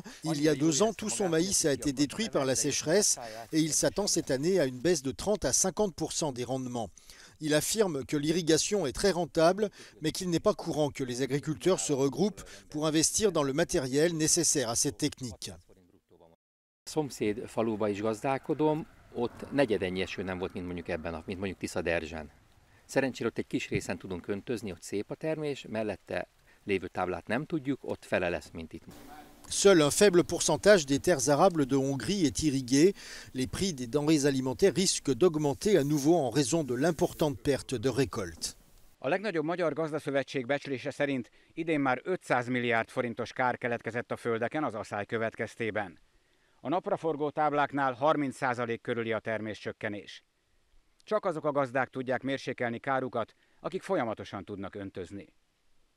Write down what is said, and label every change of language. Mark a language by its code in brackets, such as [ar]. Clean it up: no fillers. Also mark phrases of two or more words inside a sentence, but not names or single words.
[fr] Il y a 2 ans, tout son maïs a été détruit par la sécheresse et il s'attend cette année à une baisse de 30 à 50% des rendements. Il affirme que l'irrigation est très rentable, mais qu'il n'est pas courant que les agriculteurs se regroupent pour investir dans le matériel nécessaire à cette technique. [hu] Szomszéd faluba is gazdálkodom, ott negyedennyi eső nem volt, mint mondjuk Tiszaderzsen. Szerencsére ott egy kis részen tudunk öntözni, ott szép a termés, mellette lévő táblát nem tudjuk, ott fele lesz, mint itt. [fr] Seul un faible pourcentage des terres arables de Hongrie est irrigué. Les prix des denrées alimentaires risquent d'augmenter à nouveau en raison de l'importante perte de récolte. [hu] A legnagyobb magyar gazdaszövetség becslése szerint idén már 500 milliárd forintos kár keletkezett a földeken az aszály következtében. A napraforgó tábláknál 30% körüli a terméscsökkenés. Csak azok a gazdák tudják mérsékelni kárukat, akik folyamatosan tudnak öntözni.